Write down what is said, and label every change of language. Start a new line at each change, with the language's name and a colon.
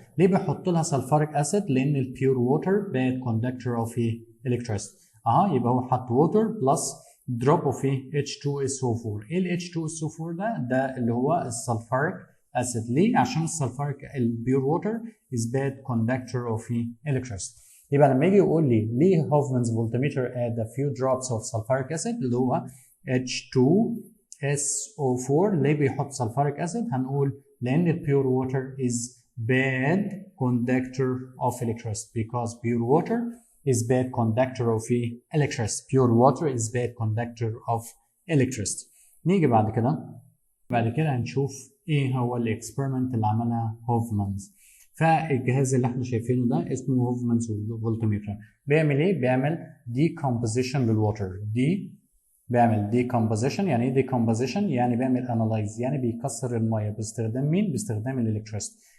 Arabic: ليه بيحط لها
English: Sulfuric acid? لان البيور water bad conductor of electricity.
Arabic: يبقى هو حط
English: Water plus drop of H2SO4.
Arabic: ايه ال H2SO4 ده اللي هو السلفوريك اسيد. ليه؟ عشان
English: السلفوريك البيور water is bad conductor of electricity.
Arabic: يبقى لما يجي يقول لي ليه
English: Hofmann's voltmeter add a few drops of sulfuric acid اللي هو H2SO4،
Arabic: ليه بيحط
English: sulfuric acid؟
Arabic: هنقول لان
English: البيور water is bad conductor of electricity because pure water is bad conductor of electricity. Pure water is bad conductor of electricity.
Arabic: نيجي بعد كده هنشوف ايه هو الاكسبيرمنت اللي عملها هوفمانز. فالجهاز اللي احنا شايفينه ده اسمه هوفمانز فولتمتر. بيعمل ايه؟ بيعمل
English: decomposition
Arabic: للوتر. بيعمل decomposition. يعني ايه decomposition؟ يعني بيعمل analyze، يعني بيكسر الميه باستخدام مين؟ باستخدام الالكتريستي.